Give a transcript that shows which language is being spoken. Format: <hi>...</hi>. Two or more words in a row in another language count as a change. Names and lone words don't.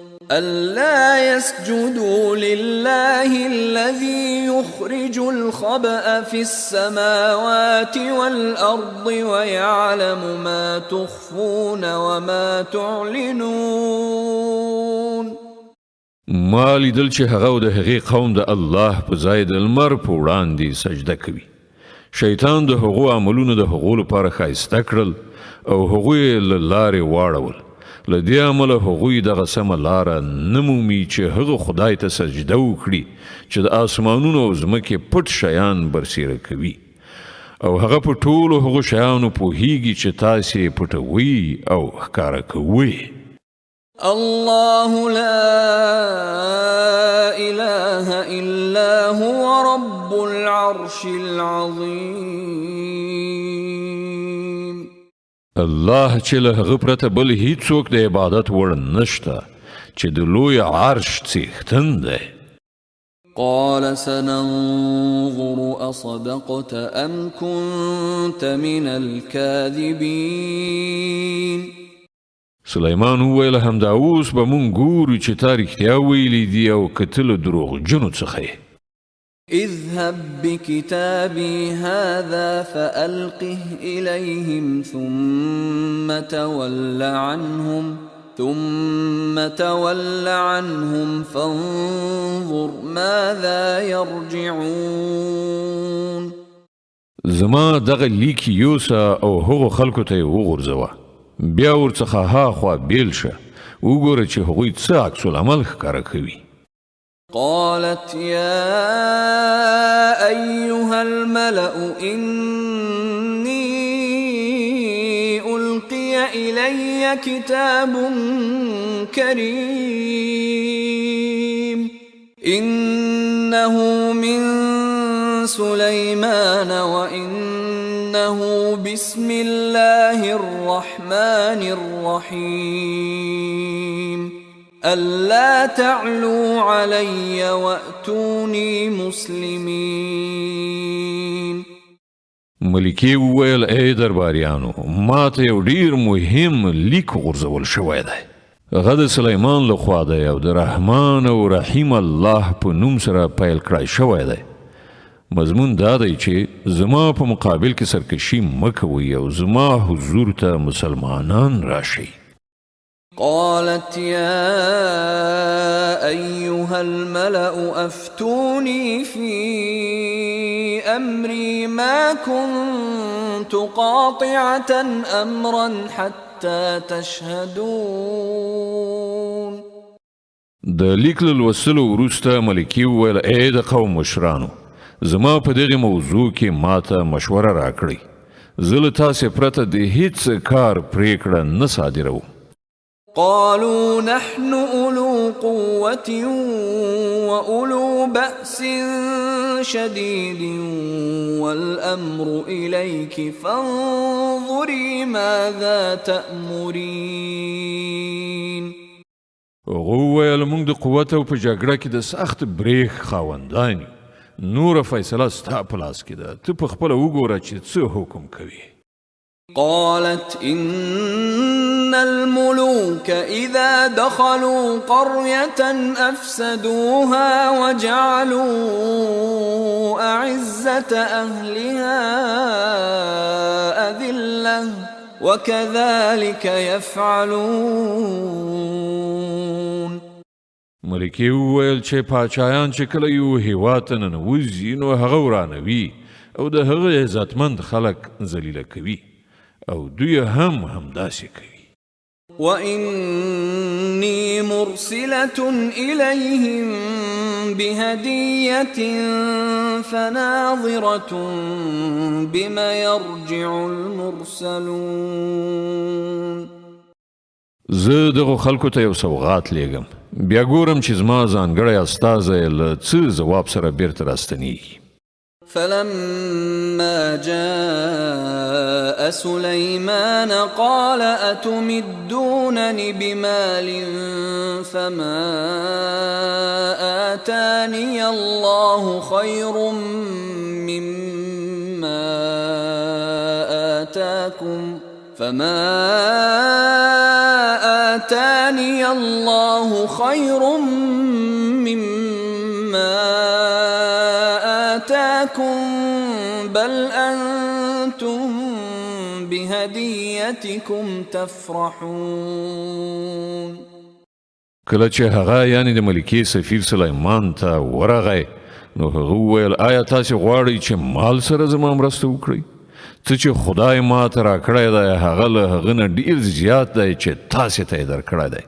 <ar>ألا يسجدوا لله الذي يخرج الخبأ في السماوات والأرض ويعلم ما تخفون وما تعلنون.</ar> <ps>ما لیدل چې هغه د هغې قوم د الله په ځای د لمر په وړاندې سجده کوي. شیطان د هغو عملونو د هغو لپاره ښایسته کړل او هغوی یې له لارې واړول. له دې امله هغوی دغه سمه لاره نه مومي چې هغه خدای ته سجده وکړي چې د آسمانونو او ځمکې پټ شیان برسیره کوي او هغه په ټولو هغو شیانو پوهیږي چې تاسې پټوي او ښکاره کوئ.</ps> <ar>الله لا إله إلا هو رب العرش العظيم.</ar> <ps>الله چې له هغه پرته بل هیڅوک د عبادت وړ نشته چې د لوی عرش څښتن دی.</ps> <ar>قال سننظر أصدقت أم كنت من الكاذبين.</ar> <ps>سلیمان وویل همدا اوس به مونږ ګورو چې تا رښتیا ویلي دي او که ته له دروغجنو څخه یې.</ps> <ar>اذهب بكتابي هذا فألقه إليهم ثم تول عنهم فانظر ماذا يرجعون.</ar> <ps>زما دغه لیک یوسه او هغو خلکو ته یې وغورځوه بیا ورڅخه هاخوا بیل شه وګوره چې هغوی څه عکس العمل ښکاره کوي.</ps> <ar>قالت يا أيها الملأ إني إلي كتاب كريم إنه من سليمان وإنه بسم الله الرحمن الرحيم ألا تعلوا علي وأتوني مسلمين.</ar> <ps>ملکې وویل ای درباریانو ما ته یو ډیر مهم لیک غورځول شوی دی. هغه د سلیمان لخوا دی او د رحمان او رحیم الله په نوم سره پیل کړی شوی دی. مضمون دا دی چې زما په مقابل کې سرکشي مه کوئ او زما حضور ته مسلمانان راشئ.</ps> <ar>قالت يا أيها الملأ أفتوني في أمري ما كنت قاطعة أمرا حتى تشهدون.</ar> <ps>د لیک له لوستلو وروسته ملکې وویل ای د قوم مشرانو زما په دغه موضوع کې ماته مشوره راکړئ. زه له تاسې پرته د هیڅ کار پریکړه نه صادروم.</ps> <ar>قالوا نحن أولو قوة وأولو بأس شديد والأمر إليك فانظري ماذا تأمرين.</ar> <ps>وویل موږ د قوت او په جګړه کې د سخت بریښ خاوندان یو. نور فیصله ستا په لاس کې ده. ته په خپله وګوره چې څه حکم کوي.</ps> <ar>قالت إن الملوك إذا دخلوا قرية أفسدوها وجعلوا أعزة أهلها أذلة وكذلك يفعلون.</ar> <ps>ملکې وویل چې پاچایان چې کله یو هیواد ته ننوځي نو هغه ورانوي او د هغه عزتمند خلک ذلیله کوي او دوی هم همداسې کوي.</ps> <ar>وإني مرسلة إليهم بهدية فناظرة بما يرجع المرسلون.</ar> <ps>زه دغه خلکو ته یو سوغات لیږم بیا ګورم چې زما ځانګړی استازی له څه ځواب سره بیرته راستنیږي.</ps> <ar>فلما جاء سليمان قال أتمدونني بمال فما آتاني الله خير مما آتاكم بل أنتم بهديتكم تفرحون.</ar> <ps>کله چې هغه یعنی د ملکې سفیر سلیمان ته ورغی نو هغه وویل آیا تاسې غواړئ چې مال سره زما مرسته وکړئ؟ څه چې خدای ما ته راکړی دی هغه له هغه نه ډېر زیات دی چې تاسې ته یې درکړی دی.</ps>